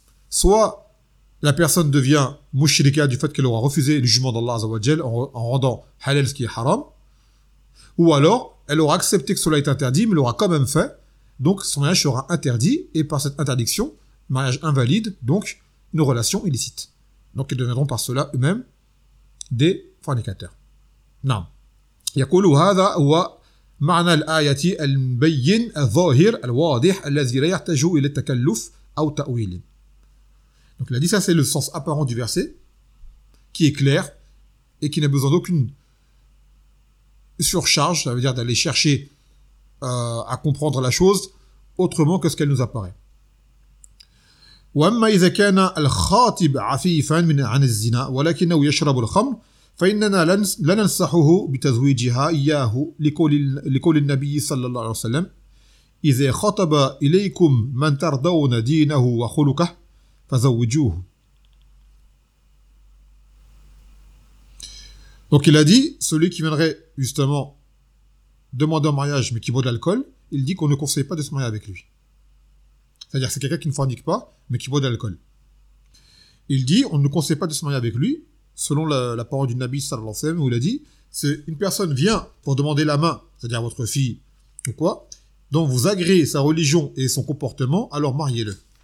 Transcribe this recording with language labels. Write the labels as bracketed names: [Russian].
[French] Soit la personne devient mushrika du fait qu'elle aura refusé le jugement d'Allah Azzawajal en rendant halal ce qui est haram, ou alors elle aura accepté que cela est interdit mais l'aura quand même fait, donc son mariage sera interdit et par cette interdiction, mariage invalide, donc une relation illicite. Donc ils deviendront par cela eux-mêmes des fornicateurs. Non. [Arabic] يقول هذا هو معنى الآية المبين الظاهر الواضح الذي لا يحتاج إلى تكلف أو تأويل. [French] Donc il a dit ça c'est le sens apparent du verset qui est clair et qui n'a besoin d'aucune surcharge, ça veut dire d'aller chercher à comprendre la chose autrement que ce qu'elle nous apparaît. [Arabic] وأما إذا كان الخاطب عفيفا من عن الزنا ولكنه يشرب الخمر فإننا لن ننصحه بتزويجها إياه لقول النبي صلى الله عليه وسلم إذا خطب إليكم من ترضون دينه وخلقه فزوجوه. [French] Donc il a dit, celui qui viendrait justement demander un mariage mais qui boit de l'alcool, il dit qu'on ne conseille pas de se marier avec lui. C'est-à-dire c'est quelqu'un qui ne fornique pas mais qui boit de l'alcool. Il dit on ne conseille pas de se marier avec lui, selon la parole du Nabi sallallahu alayhi wa sallam, où il a dit, c'est une personne vient pour demander la main, c'est-à-dire votre fille, ou quoi, dont vous agréez sa religion et son comportement, alors mariez-le.